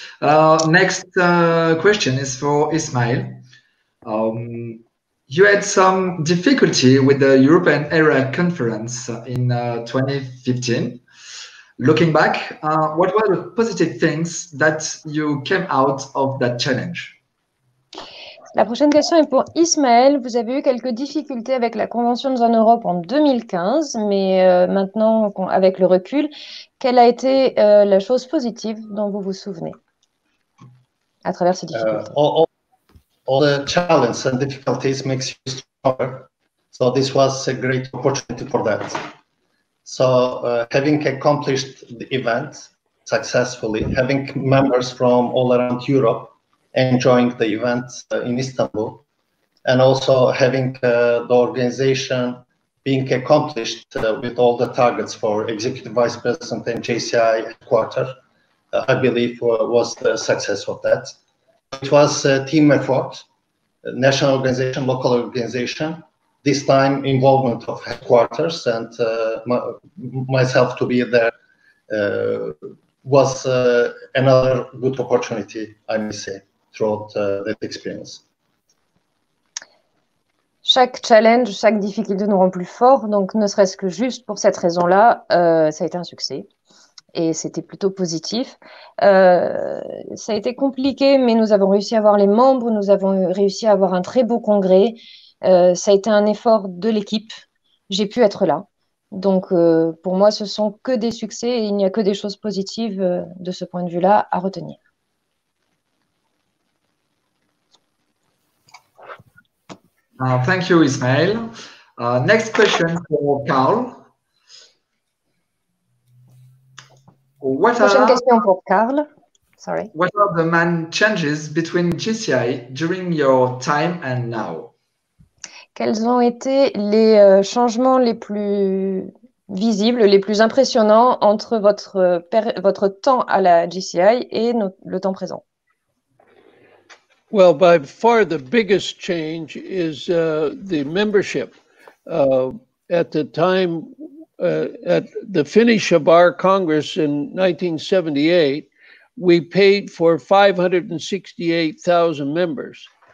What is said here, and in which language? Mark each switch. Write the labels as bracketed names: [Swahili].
[English] Next question is for Ismail. You had some difficulty with the European Area Conference in 2015. Looking back, what were the positive things that you came out of that challenge? [French] La prochaine question est pour Ismaël. Vous avez eu quelques difficultés avec la Convention de zone Europe en 2015, mais maintenant, avec le recul, quelle a été la chose positive dont vous vous souvenez à travers ces difficultés? [English] All the challenges and difficulties makes you stronger. So this was a great opportunity for that. So having accomplished the event successfully, having members from all around Europe enjoying the event in Istanbul, and also having the organization being accomplished with all the targets for Executive Vice President and JCI headquarters, I believe was the success of that. It was a team effort, national organization, local organization, this time involvement of headquarters and myself to be there was another good opportunity, I may say, throughout that experience. [French] Chaque challenge, chaque difficulté nous rend plus forts, donc ne serait-ce que juste pour cette raison-là, ça a été un succès. Et c'était plutôt positif. Ça a été compliqué, mais nous avons réussi à avoir les membres, nous avons réussi à avoir un très beau congrès. Ça a été un effort de l'équipe. J'ai pu être là. Donc, pour moi, ce sont que des succès et il n'y a que des choses positives de ce point de vue-là à retenir. [English] Thank you, Ismail. Next question for Carl. [French] Prochaine question pour Carl. [English] Sorry. What are the main changes between GCI during your time and now? [French] Quels ont été les changements les plus visibles, les plus impressionnants entre votre temps à la GCI et le temps présent? [English] Well, by far the biggest change is the membership. At the time, at the finish of our Congress in 1978, we paid for 568,000 members.